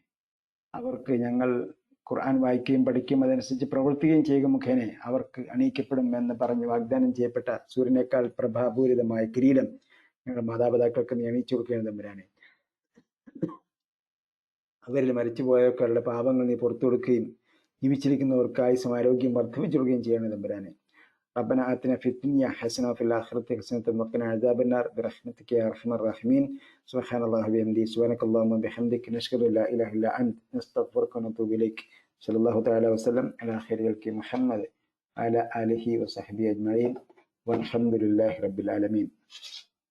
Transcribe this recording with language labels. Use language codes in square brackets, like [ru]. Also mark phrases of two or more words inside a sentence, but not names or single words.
[ml] അവർക്ക് ഞങ്ങൾ ഖുർആൻ വായിക്കുകയും പഠിക്കുകയും അതനുസരിച്ച് പ്രവർത്തിക്കുകയും ചെയ്യുക മുഖേന അവർക്ക് അണിയിക്കപ്പെടും എന്ന് പറഞ്ഞ് വാഗ്ദാനം ചെയ്യപ്പെട്ട സൂര്യനേക്കാൾ പ്രഭാപൂരിതമായ കിരീടം ഞങ്ങളുടെ മാതാപിതാക്കൾക്ക് നീ അണിയിച്ചു കൊടുക്കുകയാണ് തമ്പുരാനെ. അവരിൽ മരിച്ചുപോയവരുടെ പാപങ്ങൾ നീ പുറത്തു കൊടുക്കുകയും ജീവിച്ചിരിക്കുന്നവർക്ക് ആയുസ്സും ആരോഗ്യം വർദ്ധിപ്പിച്ചു കൊടുക്കുകയും ചെയ്യണം തമ്പുരാനെ. [ar] ربنا آتنا في الدنيا حسنة وفي الآخرة حسنة وقنا عذاب النار برحمتك يا أرحم الراحمين. سبحان الله وبحمده سبحانك اللهم وبحمدك نشهد أن لا إله إلا أنت نستغفرك ونتوب إليك. صلى الله تعالى وسلم على خير خلق محمد وعلى آله وصحبه أجمعين والحمد لله رب العالمين.